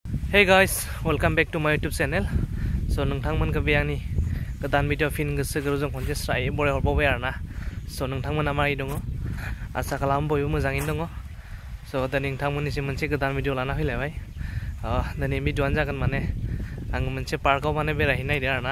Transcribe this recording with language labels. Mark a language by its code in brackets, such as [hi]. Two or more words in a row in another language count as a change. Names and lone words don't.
[en] Hey guys, welcome back to my YouTube channel. [brx] So नोंथांमोनखौ बे आंनि गोदान भिडिअ फिन गोसो गोरबोजों खनसे स्रायै बराय हरबावबाय आरोना। So नोंथांमोना मारै दङ? आसा खालामो बयबो मोजाङैनो दङ। So दिनै नोंथांमोननिसिम मोनसे गोदान भिडिअ लाना फैलायबाय। दिनै भिडिअआनो जागोन माने आं मोनसे पार्कआव माने बेरायहैनो नागिरदों आरोना।